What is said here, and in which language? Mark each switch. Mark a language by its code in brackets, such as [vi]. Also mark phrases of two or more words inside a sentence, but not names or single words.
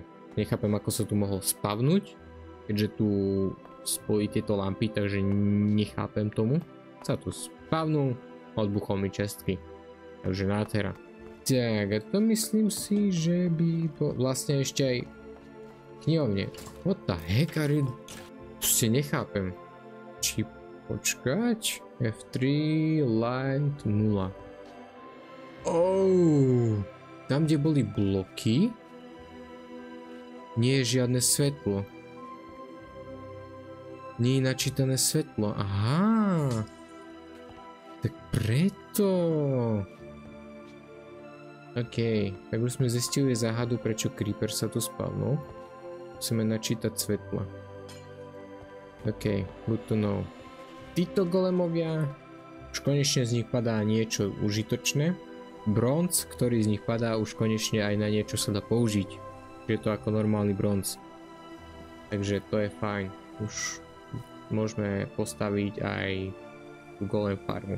[sk] Nechápem, ako sa tu mohol spavnúť, keďže tu spojí tieto lampy, takže nechápem tomu. Sa tu spavnul, odbuchol mi čestky. Takže nádhera. Tak, a to myslím si, že by vlastne ešte aj knihovne. [en] What the heck are you? [sk] Proste nechápem. Či počkať? F3, light 0. Oh, tam kde boli bloky, Nie je žiadne svetlo. Nie je načítané svetlo. Aha. Tak preto. OK, tak už sme zistili záhadu, prečo Creeper sa tu spavnul. Musíme načítať svetla. [en] OK, good to know. [sk] Títo golemovia, už konečne z nich padá niečo užitočné. Bronz, ktorý z nich padá, už konečne aj na niečo sa dá použiť. Je to ako normálny bronz. Takže to je fajn. Už môžeme postaviť aj golem farmu.